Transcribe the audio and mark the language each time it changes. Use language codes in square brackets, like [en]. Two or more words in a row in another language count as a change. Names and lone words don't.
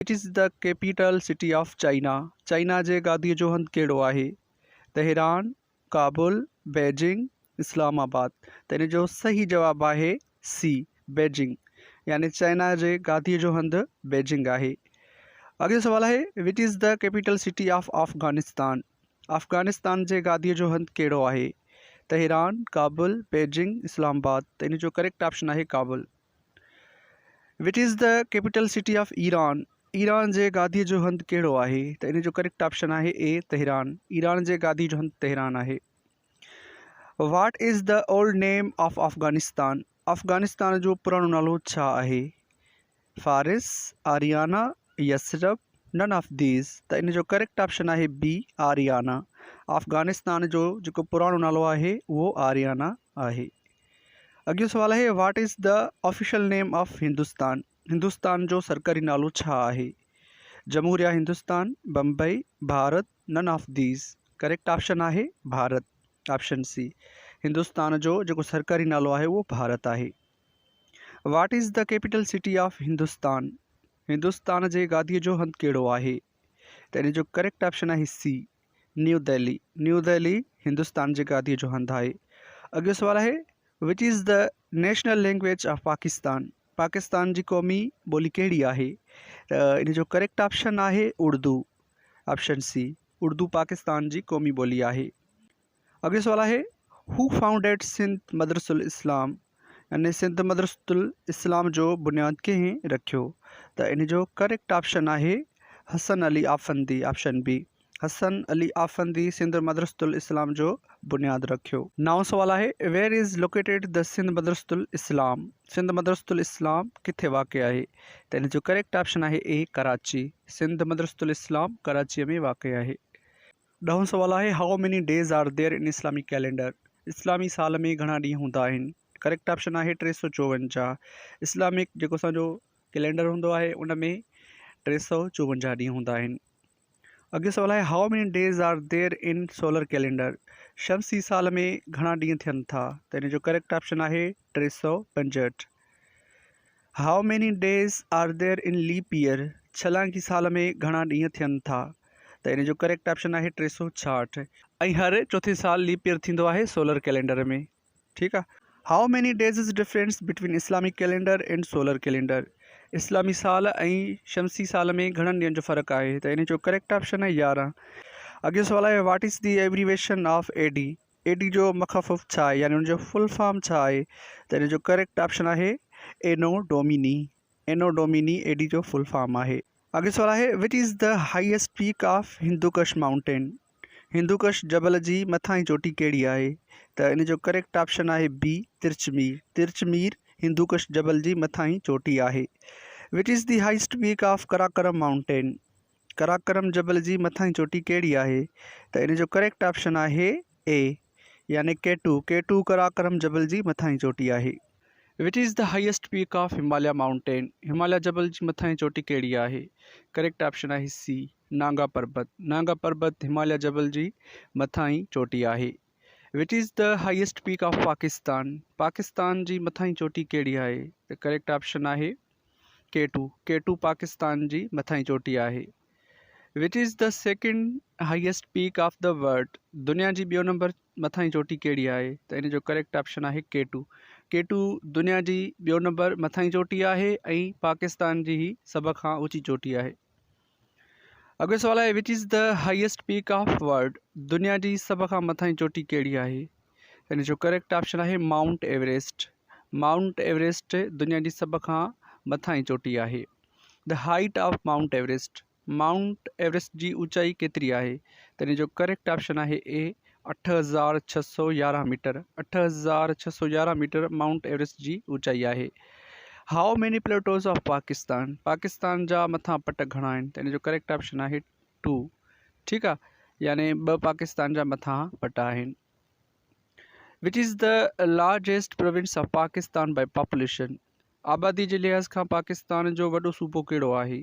[en] It is the capital city of China. [sd] चाइना जे गादीअ जो हंधु कहिड़ो आहे? तेहरान, काबुल, बेजिंग, इस्लामाबाद। त इन जो सही जवाबु आहे सी, बेजिंग। यानी चाइना जे गादीअ जो हंधु बेजिंग आहे। अॻिलो सवाल आहे, [en] Which is the capital city of Afghanistan. [sd] अफ़गानिस्तान जे गादीअ जो हंधु कहिड़ो आहे? तेहरान, काबुल, बेजिंग, इस्लामाबाद। त इन जो [en] correct option [sd] आहे काबुल। [en] Which is the capital city of Iran. [sd] ईरान जे गादीअ जो हंधु कहिड़ो आहे? त इन जो [en] correct option [sd] आहे ए, तेहरान। ईरान जे गादीअ जो हंधु तेहरान आहे। [en] What is the old name of Afghanistan. [sd] अफ़गानिस्तान जो पुराणो नालो छा आहे? फारिस, आरियाना, यसरब, [en] none of these. [sd] त इन जो [en] correct option [sd] आहे बी, आरियाना। अफ़गानिस्तान जो जेको पुराणो नालो आहे उहो आरियाना आहे। अॻिलो सवाल आहे, [en] What is the official name of Hindustan. [sd] हिंदुस्तान जो सरकारी नालो छा आहे? जमहूरिया हिंदुस्तान, बम्बई, भारत, [en] none of these. correct option [sd] आहे भारत, [en] option C. [sd] हिंदुस्तान जो जेको सरकारी नालो आहे उहो भारत आहे। [en] What is the capital city of Hindustan. [sd] हिंदुस्तान जे गादीअ जो हंधु कहिड़ो आहे? त इन जो [en] correct option [sd] आहे सी, न्यू दिल्ली। न्यू दिल्ली हिंदुस्तान जे गादीअ जो हंधु आहे। अॻिलो सवाल आहे, [en] Which is the national language of Pakistan. [sd] पाकिस्तान जी क़ौमी ॿोली कहिड़ी आहे? त इन जो [en] correct option [sd] आहे उर्दू, [en] option C. [sd] उर्दू पाकिस्तान जी क़ौमी ॿोली आहे। अॻिलो सवाल आहे, [en] Who founded Sindh Madressatul Islam. [sd] यानी सिंध मदरसुल इस्लाम जो बुनियादु कंहिं रखियो? त इन जो [en] correct option [sd] आहे हसन अली आफंदी, [en] option B. [sd] हसन अली आफंदी सिंध मदरसुल इस्लाम जो बुनियादु रखियो। नओं सवाल आहे, [en] Where is located the Sindh Madressatul Islam. [sd] सिंध मदरसुल इस्लाम किथे वाक़िअ आहे? त इन जो [en] correct option [sd] आहे ए, कराची। सिंध मदरसुल इस्लाम कराचीअ में वाक़िअ आहे। ॾहों सवाल आहे, [en] How many days are there in Islamic calendar. [sd] इस्लामी साल में घणा ॾींहं हूंदा आहिनि? [en] correct option [sd] आहे 354। इस्लामिक जेको असांजो कैलेंडर हूंदो आहे उन में 354 ॾींहं हूंदा आहिनि। अॻिलो सवाल आहे, [en] How many days are there in solar calendar. [sd] शमसी साल में घणा ॾींहं थियनि था? त इन जो [en] correct option [sd] आहे 365। [en] How many days are there in leap year. [sd] छलांगी साल में घणा ॾींहं थियनि था? त इन जो [en] correct option [sd] आहे 366। ऐं हर चौथे साल [en] leap year [sd] थींदो आहे [en] solar calendar [sd] में। ठीकु आहे। [en] How many days is difference between Islamic calendar and solar calendar. [sd] इस्लामी साल ऐं शमसी साल में घणनि ॾींहंनि जो फ़र्क़ु आहे? त इन जो [en] correct option [sd] आहे 11। अॻिलो सवाल आहे, [en] What is the abbreviation of AD. [sd] एडी जो मख़फ़फ़ छा आहे, यानी उनजो [en] full form [sd] छा आहे? त इन जो [en] correct option [sd] आहे एनो डोमिनी। एनो डोमिनी एडी जो [en] full form [sd] आहे। अॻिलो सवाल आहे, [en] Which is the highest peak of Hindu Kush mountain. [sd] हिंदूकश जबल जी मथां जी चोटी कहिड़ी आहे? त इन जो [en] correct option [sd] आहे बी, तिरचमीर। तिरचमीर हिंदूकश जबल जी मथां जी चोटी आहे। [en] Which is the highest peak of Karakoram mountain. [sd] कराकरम जबल जी मथां जी चोटी कहिड़ी आहे? त इन जो [en] correct option [sd] आहे ए, यानी केटू। केटू कराकरम जबल जी मथां जी चोटी आहे। [en] Which is the highest peak of Himalaya mountain. [sd] हिमालय जबल जी मथां जी चोटी कहिड़ी आहे? [en] correct option [sd] आहे सी, नांगा पर्बत। नांगा पर्बत हिमालय जबल जी मथां जी चोटी आहे। [en] Which is the highest peak of Pakistan. [sd] पाकिस्तान जी मथां जी चोटी कहिड़ी आहे? त [en] correct option [sd] आहे केटू। केटू पाकिस्तान जी मथां जी चोटी आहे। [en] Which is the second highest peak of the world. [sd] दुनिया जी ॿियो नंबर मथां जी चोटी कहिड़ी आहे? त इन जो [en] correct option [sd] आहे केटू। केटू दुनिया जी ॿियो नंबर मथां जी चोटी आहे ऐं पाकिस्तान जी ही सभ खां ऊची चोटी आहे। अॻिलो सवाल आहे, [en] Which is the highest peak of world. [sd] दुनिया जी सभ खां मथां जी चोटी कहिड़ी आहे? इन जो [en] correct option [sd] आहे माउंट एवरेस्ट। माउंट एवरेस्ट दुनिया जी सभ खां मथां जी चोटी आहे। [en] The height of Mount Everest. [sd] माउंट एवरेस्ट जी ऊचाई केतिरी आहे? त इन जो [en] correct option [sd] आहे ए, 8611 मीटर। 8611 मीटर माउंट एवरेस्ट जी ऊचाई आहे। [en] How many plateaus of Pakistan. [sd] पाकिस्तान जा मथां पट घणा आहिनि? त इन जो [en] correct option [sd] आहे 2। ठीकु आहे, यानी 2 पाकिस्तान जा मथां पट आहिनि। [en] Which is the largest province of Pakistan by population. [sd] आबादी जे लिहाज़ खां पाकिस्तान जो वॾो सूबो कहिड़ो आहे?